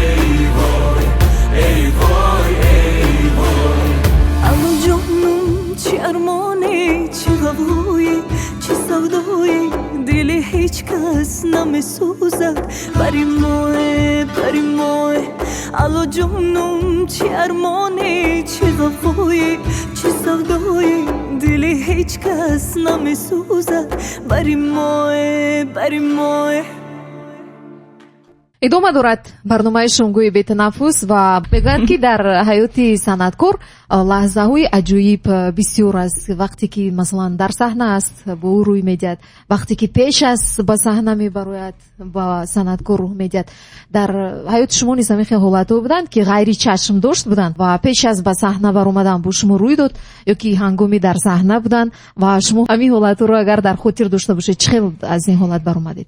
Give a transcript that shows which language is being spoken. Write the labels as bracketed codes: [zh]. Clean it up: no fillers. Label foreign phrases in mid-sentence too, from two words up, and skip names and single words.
[fa] ای وای ای وای الو جانم چه ارمانی چه غوایی چه سودایی دل هیچ کس نمیسوزد بری ماه الو جانم چه ارمانی چه غوایی چه سودایی دل هیچ کس نمیسوزد بری ماه [tg] идома дорад барномаи шумгӯи бетанаффус ва мегӯянд ки дар ҳаёти санъаткор лаҳзаҳои аҷоиб бисёр аст вақте ки масалан дар саҳна аст бо ӯ рӯй медиҳад вақте ки пеш аст ба саҳна мебарояд ба санъаткор рӯҳ медиҳад дар ҳаёти шумо низ ҳамин ҳолатҳо буданд ки ғайри чашм дошт буданд ва пеш аз ба саҳна баромадан бо шумо рӯй дод ё ки ҳангоми дар саҳна буданд ва шумо ҳамин ҳолатҳоро агар дар хотир дошта бошед чӣ хел аз ин ҳолат баромадед